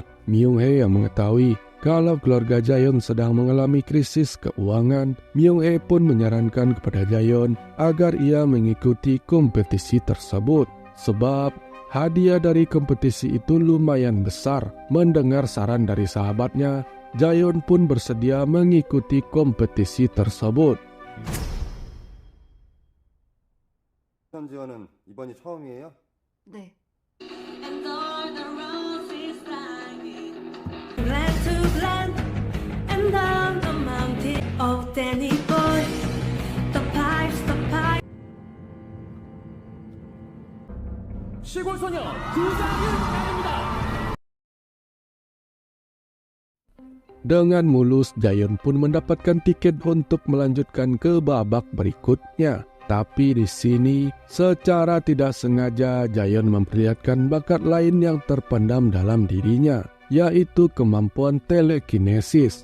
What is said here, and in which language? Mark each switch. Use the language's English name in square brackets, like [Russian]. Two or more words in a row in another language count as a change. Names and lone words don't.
[Indonesian] Myung-hee yang mengetahui kalau keluarga Jayon sedang mengalami krisis keuangan, Myung-hee pun menyarankan kepada Jayon agar ia mengikuti kompetisi tersebut. Sebab hadiah dari kompetisi itu lumayan besar. Mendengar saran dari sahabatnya, Jayon pun bersedia mengikuti kompetisi tersebut. [Korean] 지원은 이번이 처음이에요? 네. [English] Glad to glad and down the mountain. Oh, Danny boy, the pipes. [Korean] 시골 소녀 두장윤 나옵니다. [Indonesian] Dengan mulus, Jayon pun mendapatkan tiket untuk melanjutkan ke babak berikutnya. Tapi di sini, secara tidak sengaja Jayon memperlihatkan bakat lain yang terpendam dalam dirinya, yaitu kemampuan telekinesis.